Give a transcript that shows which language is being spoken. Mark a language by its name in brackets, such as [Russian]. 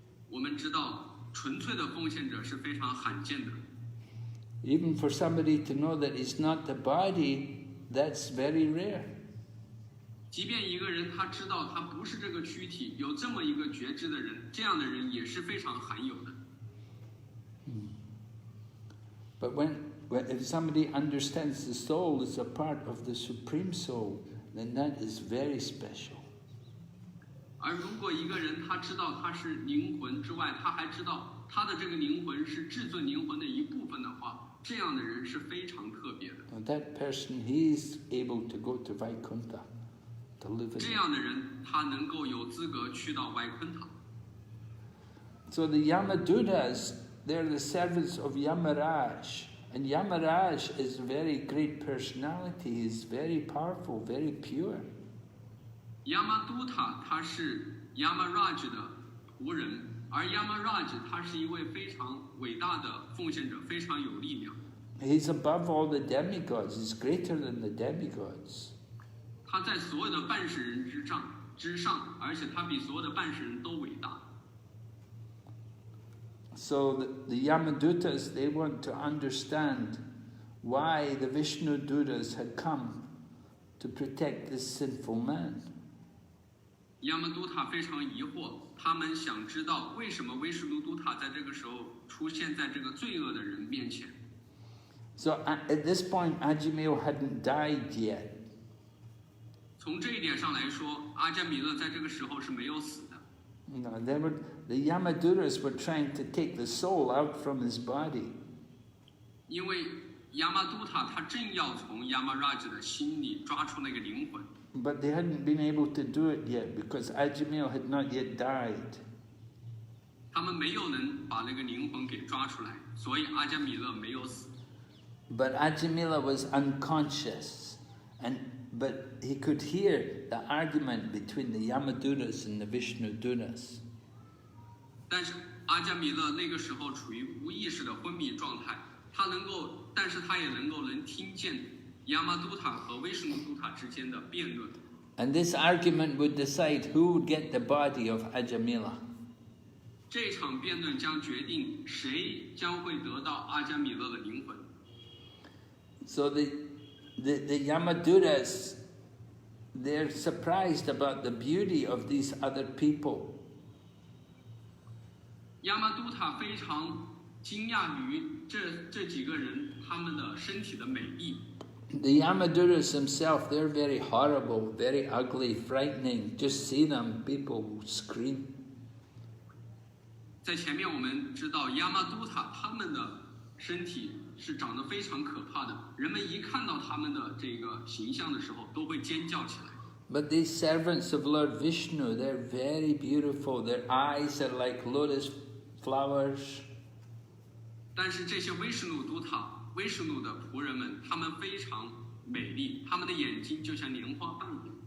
[Chinese] 我们知道，纯粹的奉献者是非常罕见的。 [English] Even for somebody to know that it's not the body, that's very rare. [Chinese] 即便一个人他知道他不是这个躯体，有这么一个觉知的人，这样的人也是非常罕有的。 [English] But if somebody understands the soul is a part of the Supreme Soul, then that is very special. [Chinese] 而如果一个人他知道他是灵魂之外，他还知道他的这个灵魂是至尊灵魂的一部分的话，这样的人是非常特别的。 [English] That person, he is able to go to Vaikuntha, to live in. [Chinese] 这样的人，他能够有资格去到外昆塔。 [English] So the Yamadutas, they're the servants of Yamaraj. And Yamaraj is a very great personality. He's very powerful, very pure. [Chinese] 亚玛都塔他是 Yamaraj 的仆人，而 Yamaraj 他是一位非常伟大的奉献者，非常有力量。 [English] He's above all the demigods. He's greater than the demigods. [Chinese] 他在所有的半神人之上，而且他比所有的半神人都伟大。 [English] So the Yamadutas, they want to understand why the Vishnu Dutas had come to protect this sinful man. [Chinese] 亚玛都塔非常疑惑，他们想知道为什么威什努都塔在这个时候出现在这个罪恶的人面前。 [English] So at this point, Ajāmila hadn't died yet. [Chinese] 从这一点上来说，阿迦米勒在这个时候是没有死的。 [English] No, the Yamadutas were trying to take the soul out from his body. [Chinese] 因为亚玛都塔他正要从亚玛拉吉的心里抓出那个灵魂。 [English] But they hadn't been able to do it yet because Ajāmila had not yet died. [Chinese] 他们没有能把那个灵魂给抓出来，所以阿迦米勒没有死。 [English] But Ajāmila was unconscious, but he could hear the argument between the Yamadutas and the Vishnu Dutas. [Chinese] 但是阿迦米勒那个时候处于无意识的昏迷状态，但是他也能听见亚玛都塔和威什努都塔之间的辩论。 [English] And this argument would decide who would get the body of Ajāmila. [Chinese] 这场辩论将决定谁将会得到阿迦米勒的灵魂。 [English] So the Yamadutas, they're surprised about the beauty of these other people. [Chinese] 亚玛都塔非常惊讶于这几个人他们的身体的美丽。 [English] The Yamadutas themselves, they're very horrible, very ugly, frightening. Just see them, people scream. [Chinese] 在前面我们知道亚玛都塔他们的身体是长得非常可怕的，人们一看到他们的这个形象的时候都会尖叫起来。 [English] But these servants of Lord Vishnu, they're very beautiful. Their eyes are like lotus flowers. [Chinese] 但是这些威什努都塔、威什努的仆人们，他们非常美丽，他们的眼睛就像莲花瓣一样。